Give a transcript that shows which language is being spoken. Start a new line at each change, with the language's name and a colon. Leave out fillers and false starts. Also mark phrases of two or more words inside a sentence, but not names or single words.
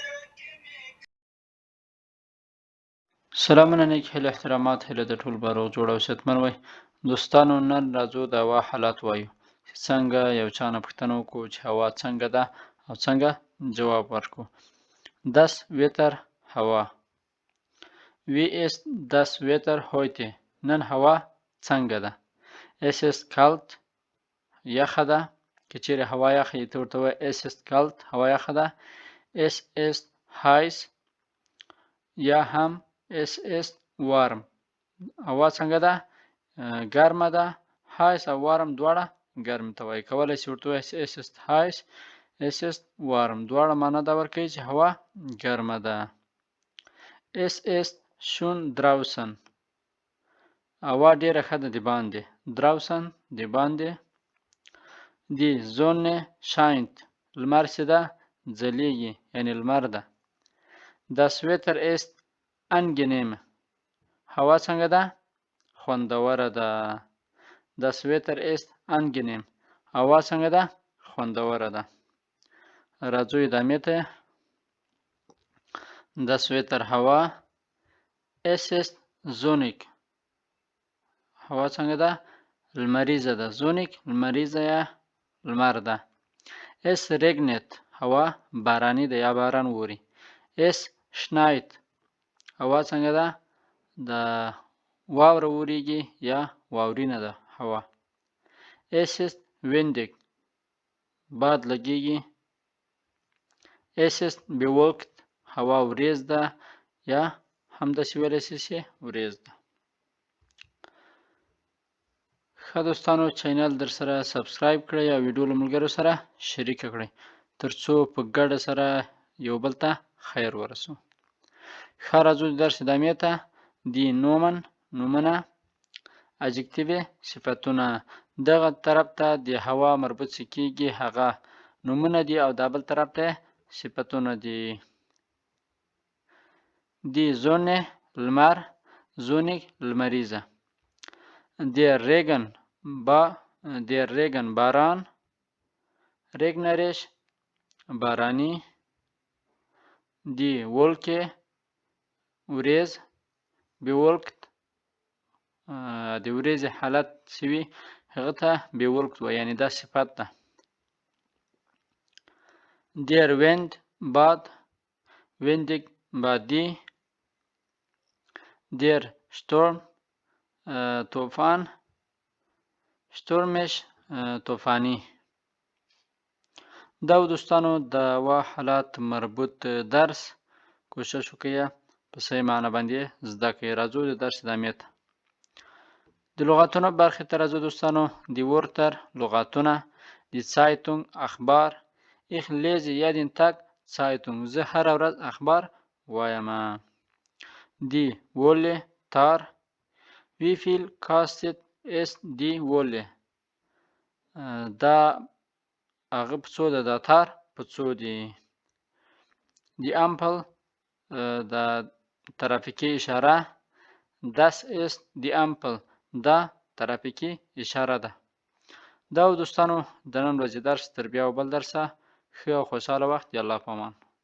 Pashto: سلامونه نیک هیله احترامات هیله د ټول باروغ جوړ او صحتمن وي دوستانو. نن راځو د هوا حالات وایو چې څنګه یو چا نه پوښتنه وکړو چې هوا څنګه ده او څنګه جواب ورکړو. 10 Wetter هوا.
German: Wie ist das Wetter heute?
Pashto: نن هوا څنګه ده؟
German: Es ist kalt
Pashto: یخه ده. که چیرې هوا یخه وي ته ورته وایې
German: Es ist kalt
Pashto: هوا یخه ده.
German: Es ist heiß
Pashto: یا هم
German: Es ist warm
Pashto: هوا څنګه ده؟ ګرمه ده. heiß او warm دواړه ګرم ته وایي. کولی شي ورته وایي
German: Es ist heiß Es ist warm
Pashto: دواړه معنا دا ورکوي چې هوا ګرمه ده.
German: Es ist schön draußen
Pashto: هوا ډیره ښه ده د باندې. draußen د باندې.
German: Die Sonne scheint
Pashto: لمر چې ده ځلیږي یعنی لمر ده.
German: Das Wetter ist angenehm
Pashto: هوا څنګه ده؟ خوندوره ده.
German: Das Wetter ist angenehm
Pashto: هوا څنګه ده؟ خوندوره ده. راځو ادامې ته.
German: Das Wetter هوا. Es ist sonnig
Pashto: هوا څنګه ده؟ لمریزه ده. sonnig لمریزه یا لمر ده.
German: Es regnet
Pashto: هوا باراني ده یا باران ووري.
German: Es schneit
Pashto: هوا څنګه ده؟ د واوره وریږي یا واورینه ده هوا.
German: Es ist windig
Pashto: باد لګیږي.
German: Es ist bewölkt
Pashto: هوا وریځ ده یا همداسې ویلی شي وریځ ده. ښه دوستانو چینل در سره سبسکرایب کړئ او ویډیو له ملګرو سره شریکه کړئ ترڅو په ګډه سره یو بل ته خیر ورسو. ښه راځو د درس ادامې ته.
German: die Nomen
Pashto: نومونه. adjective صفتونه. دغه طرف ته د هوا مربوط چې کیږي هغه نومونه دي او دا بل طرف ته صفتونه دي.
German: die Sonne
Pashto: لمر زونیک لمریزه.
German: Der Regen باران.
Pashto: regnerisch بارانی.
German: Die Wolke وریځ.
Pashto: bewölkt د وریځې حالت چې وي هغه ته bewölkt وایي یعنی دا صفت ده.
German: Der Wind باد windig بادي. Der Sturm طوفان stürmisch طوفاني.
Pashto: دا دوستانو د هوا حالات مربوط درس کوشش وکړئ په صحیح معنی باندې زده کړئ. راځو د درس ادامې ته. د لغاتونو برخې ته راځو دوستانو.
German: die Wörter
Pashto: لغاتونه.
German: die Zeitung
Pashto: اخبار.
German: Ich lese jeden Tag Zeitung
Pashto: زه هره ورځ اخبار وایم.
German: die Wolle
Pashto: تار.
German: Wie viel kostet es die Wolle
Pashto: دا هغه په څو ده دا تار په څو دی.
German: die Ampel
Pashto: د ترافیکي اشاره.
German: Das ist die Ampel
Pashto: دا ترافیکي اشاره ده. دا دوستانو د نن ورځې درس تر بیا او بل درسه ښه او خوشحاله وخت. الله په امان.